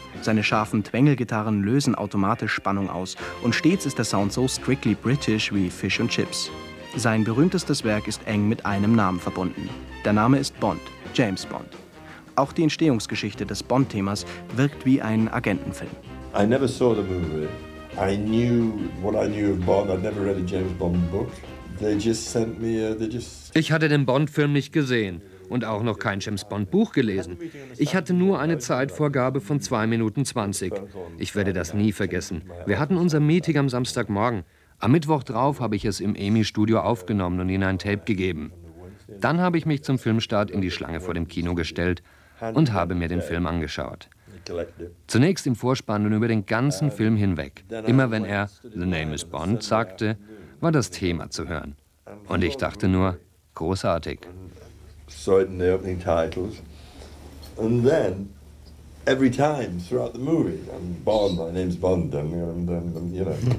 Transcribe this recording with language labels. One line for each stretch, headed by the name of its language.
German: Seine scharfen Twangle-Gitarren lösen automatisch Spannung aus und stets ist der Sound so
English: strictly British
German: wie Fish and Chips. Sein berühmtestes Werk ist eng mit einem Namen verbunden. Der Name ist Bond, James Bond. Auch die Entstehungsgeschichte des Bond-Themas wirkt wie ein Agentenfilm.
English: I never saw the movie. I knew what I knew of Bond. I'd never read a James Bond book.
German: Ich hatte den Bond-Film nicht gesehen und auch noch kein James-Bond-Buch gelesen. Ich hatte nur eine Zeitvorgabe von 2 Minuten 20. Ich werde das nie vergessen. Wir hatten unser Meeting am Samstagmorgen. Am Mittwoch drauf habe ich es im EMI-Studio aufgenommen und ihnen ein Tape gegeben. Dann habe ich mich zum Filmstart in die Schlange vor dem Kino gestellt und habe mir den Film angeschaut. Zunächst im Vorspann und über den ganzen Film hinweg. Immer wenn er »
English: The Name is Bond«
German: sagte, war das Thema zu hören. Und ich dachte nur, großartig.
English: So in the opening titles. And then, every time throughout the movie, I'm Bond, my name's Bond, and you know.